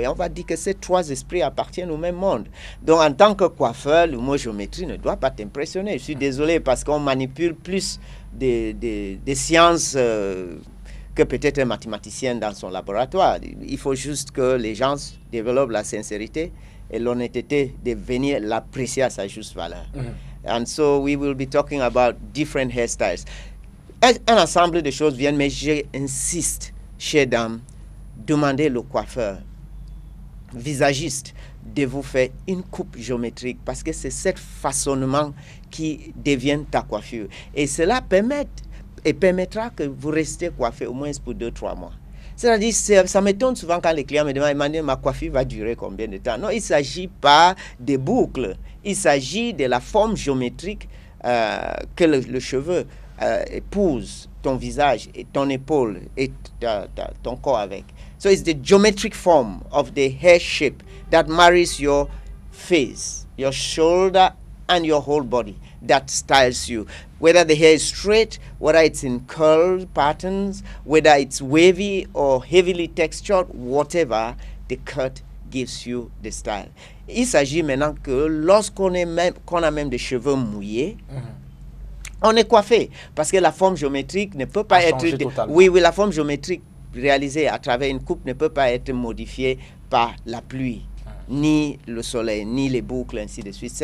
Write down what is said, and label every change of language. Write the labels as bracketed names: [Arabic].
[French] Et on va dire que ces trois esprits appartiennent au même monde. Donc, en tant que coiffeur, le mot géométrie ne doit pas t'impressionner. Je suis désolé parce qu'on manipule plus des sciences que peut-être un mathématicien dans son laboratoire. Il faut juste que les gens développent la sincérité et l'honnêteté de venir l'apprécier à sa juste valeur. [English] And so we will be talking about different hairstyles. [French] Un ensemble de choses viennent, mais j'insiste, chers dames, demandez le coiffeur, visagiste, de vous faire une coupe géométrique parce que c'est ce façonnement qui devient ta coiffure. Et cela permettra que vous restez coiffé au moins pour 2-3 mois. C'est-à-dire, ça m'étonne souvent quand les clients me demandent ma coiffure va durer combien de temps. Non, il ne s'agit pas des boucles, il s'agit de la forme géométrique que le cheveu épouse ton visage et ton épaule et ton corps avec. [English] So it's the geometric form of the hair shape that marries your face, your shoulder and your whole body, that styles you. Whether the hair is straight, whether it's in curl patterns, whether it's wavy or heavily textured, whatever, the cut gives you the style. [French] Il s'agit maintenant que lorsqu'on a même des cheveux mouillés, on est coiffé parce que la forme géométrique ne peut pas être... Oui, la forme géométrique réalisée à travers une coupe ne peut pas être modifiée par la pluie, ni le soleil, ni les boucles, ainsi de suite.